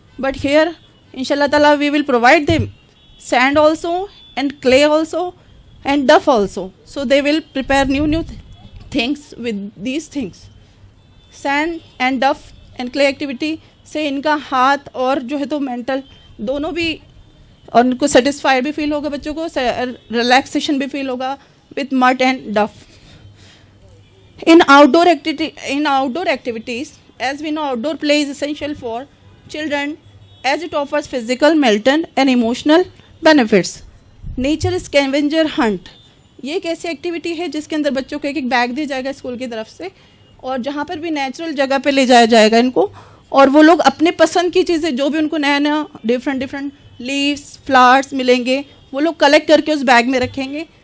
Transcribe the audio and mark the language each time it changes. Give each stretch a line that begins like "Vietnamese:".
English: But here انشاءاللہ تعالیٰ we will provide them sand also and clay also and duff also, so they will prepare new things with these things.
Urdu: Sand and duff and clay activity سے ان کا ہاتھ اور جو ہے تو mental دونوں بھی, اور ان کو سیٹسفائڈ بھی فیل ہوگا, بچوں کو ریلیکسیشن بھی فیل ہوگا
English: with mud and duff. In outdoor activities, as we know, outdoor play is essential for children as it offers physical, mental and emotional benefits.
Urdu: Nature اسکیونجر hint, یہ ایک ایسی ایکٹیویٹی ہے جس کے اندر بچوں کو ایک بیگ دیا جائے گا اسکول کی طرف سے, اور جہاں پر بھی نیچرل جگہ پہ لے جایا جائے گا ان کو, اور وہ لوگ اپنے پسند کی چیزیں جو بھی ان کو نیا ڈفرینٹ لیوس, فلاورس ملیں گے, وہ لوگ کلیکٹ کر کے اس بیگ میں رکھیں گے.